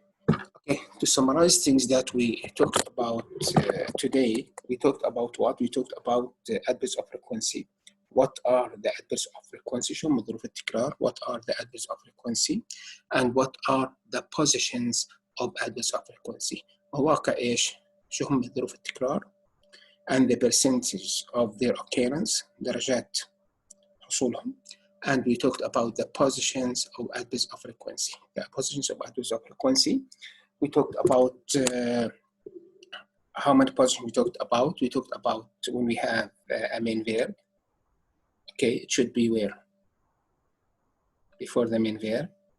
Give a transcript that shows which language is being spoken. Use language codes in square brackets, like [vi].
[en] Okay, to summarize things that we talked about today, we talked about what? We talked about the adverbs of frequency. What are the adverbs of frequency? [ar] شو هم ظروف التكرار? [en] What are the adverbs of frequency? And what are the positions of adverbs of frequency? [ar] مواقع إيش؟ شو هم ظروف التكرار؟ [en] And the percentage of their occurrence, [ar] درجات حصولهم. [en] And we talked about the positions of adverbs of frequency. The positions of adverbs of frequency. We talked about how many positions we talked about. We talked about when we have a main verb. Okay, it should be where? Before the main verb.